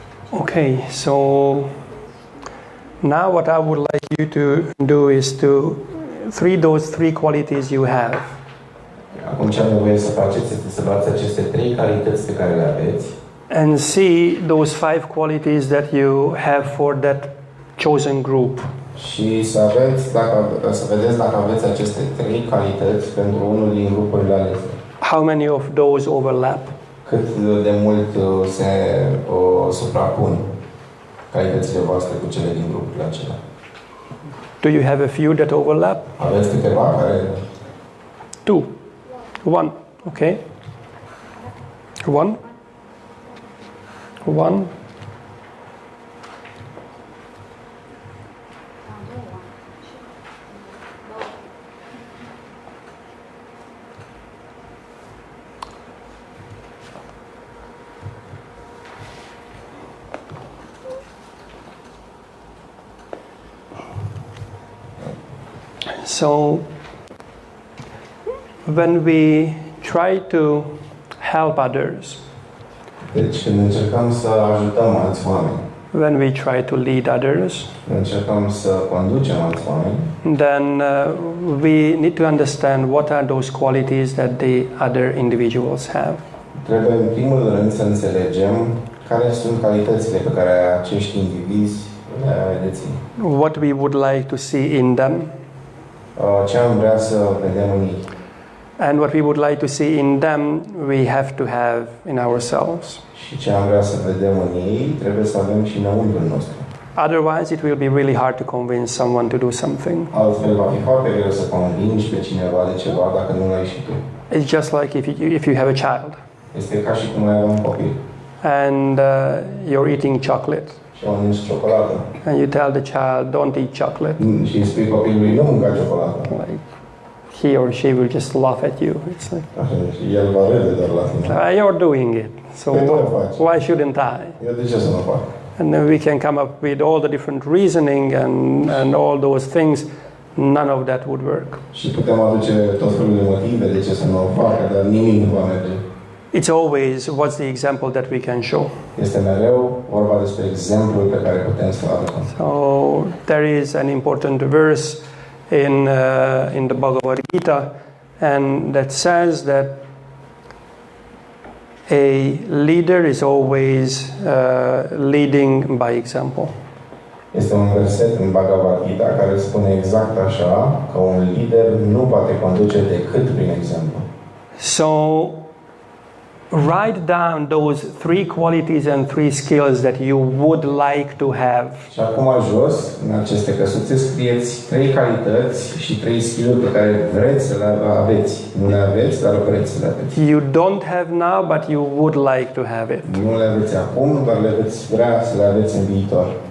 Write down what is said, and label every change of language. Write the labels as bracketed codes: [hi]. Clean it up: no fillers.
[en] Okay, so now what I would like you to do is to those three qualities you have. [ro] Acum ce am nevoie să faceți este să luați aceste 3 calități pe care le aveți [en] and see those 5 qualities that you have for that chosen group. [ro] și să vedeți dacă aveți aceste 3 calități pentru unul din grupurile alese. [en] How many of those overlap? [ro] Cât de mult se suprapun calitățile voastre cu cele din grupurile acelea. [en] Do you have a few that overlap? [ro] Aveți câteva care... [en] 2. 1. Okay. 1. 1. So when we try to help others, [ro] Deci când încercăm să ajutăm alți oameni, [en] when we try to lead others, [ro] încercăm să conducem alți oameni, [en] then we need to understand what are those qualities that the other individuals have. [ro] trebuie în primul rând să înțelegem care sunt calitățile pe care acești indivizi le dețin. [en] What we would like to see in them, [ro] Ce am vrea să vedem în ei. [en] and what we would like to see in them, we have to have in ourselves. [ro] Și ce am vrea să vedem în ei, trebuie să avem și înăuntrul nostru. [en] Otherwise, it will be really hard to convince someone to do something. [ro] Altfel va fi foarte greu să convingi pe cineva de ceva dacă nu l-ai și tu. [en] It's just like if you have a child [ro] Este ca și cum ai avea un copil [en] and you're eating chocolate, [ro] și mănânci ciocolată. [en] and you tell the child, "Don't eat chocolate." [ro] Și îi spui copilului, nu mânca ciocolată. [en] Like he or she will just laugh at you. It's like, [ro] Așa, și el va râde doar la tine. [en] You're doing it, so why shouldn't I? [ro] Eu de ce să nu fac? [en] And then we can come up with all the different reasoning and all those things. None of that would work. [ro] Și putem aduce tot felul de motive de ce să nu o facă, dar nimic nu va merge. [en] It's always what's the example that we can show. [ro] Este mereu vorba despre exemplul pe care putem să-l arătăm. [en] So there is an important verse in the Bhagavad Gita, and that says that a leader is always leading by example. [ro] Este un verset în Bhagavad Gita care spune exact așa, că un lider nu poate conduce decât prin exemplu. [en] So write down those 3 qualities and 3 skills that you would like to have. [ro] Și acum jos, în aceste căsuțe, scrieți 3 calități și 3 skill-uri pe care vreți să le aveți. Nu le aveți, dar vreți să le aveți. [en] You don't have now, but you would like to have it. [ro] Nu le aveți acum, dar le veți vrea să le aveți în viitor.